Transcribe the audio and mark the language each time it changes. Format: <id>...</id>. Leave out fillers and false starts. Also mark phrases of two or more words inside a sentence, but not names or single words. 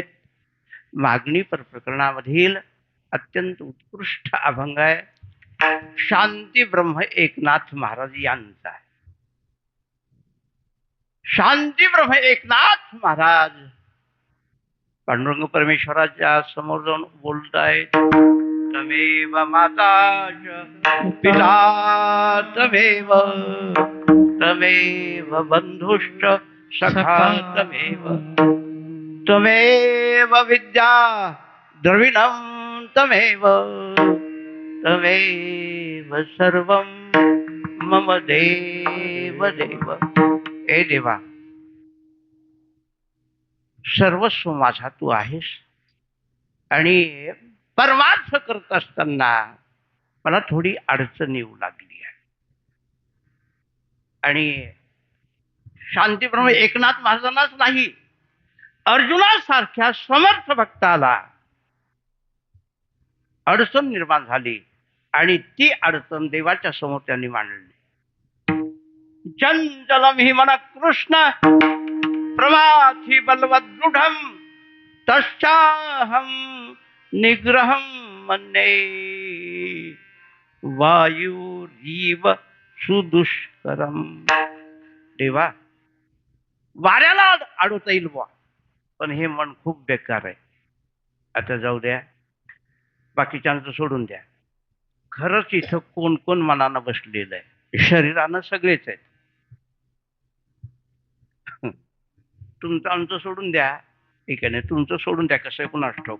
<mr>मागणी प्रकरणामधील अत्यंत उत्कृष्ट अभंग आहे, शांती ब्रह्म एकनाथ महाराज यांचा. शांती ब्रह्म एकनाथ महाराज पांडुरंग परमेश्वराच्या समोर जाऊन बोलतायत.</mr> <sa>तमेव माता च पिता तमेव तमेव बन्धुश्च सखा तमेव तमेव विद्या द्रविणं तमेव तमेव सर्वं मम देव देव.</sa> <mr>ए देवा, सर्वस्व माझा तू आहेस आणि परमार्थ करत असताना मला थोडी अडचण येऊ लागली आहे. आणि शांतीप्रमाणे एकनाथ महाराजांनाच नाही, अर्जुनासारख्या समर्थ भक्ताला अडचण निर्माण झाली आणि ती अडचण देवाच्या समोर त्यांनी मांडली.</mr> <sa>चंचलम हि मन कृष्ण प्रमाथि बलवदृढं तस्याहं निग्रहं मन्ये वायुरीव सुदुष्करम.</sa> <mr>देवा, वाऱ्याला अडवता येईल बुवा, पण हे मन खूप बेकार आहे. आता जाऊ द्या, बाकीच्यांचं सोडून द्या. खरंच इथं कोण कोण मनानं बसलेलं आहे? शरीरानं सगळेच आहेत. तुमचं आमचं सोडून द्या, ठीक आहे, नाही तुमचं सोडून द्या, कसं आहे कुणास ठाऊक.</mr>